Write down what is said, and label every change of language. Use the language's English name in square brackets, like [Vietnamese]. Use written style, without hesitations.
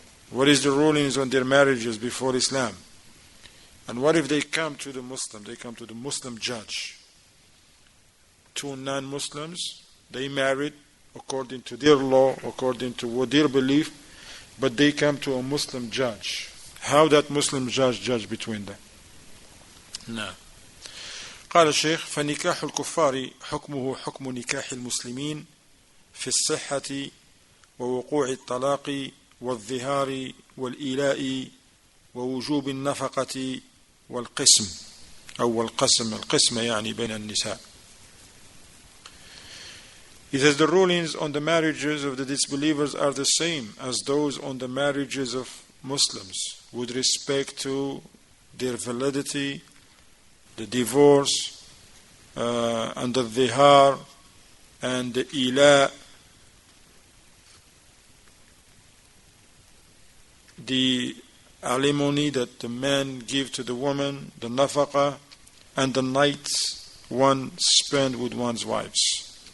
[English] What is the rulings on their marriages before Islam? And what if they come to the Muslim? They come to the Muslim judge. Two non-Muslims, they married according to their law, according to what their belief, but they come to a Muslim judge. How that Muslim judge between them? No. [Arabic] قال الشيخ: فنكاح الكفار حكمه حكم نكاح المسلمين في الصحة ووقوع الطلاق والظهار والإيلاء ووجوب النفقة والقسم أو القسم يعني بين النساء. [English] He says the rulings on the marriages of the disbelievers are the same as those on the marriages of Muslims with respect to their validity, the divorce, and the dhihar, and the ila, the alimony that the man give to the woman, the nafaqa, and the nights one spend with one's wives.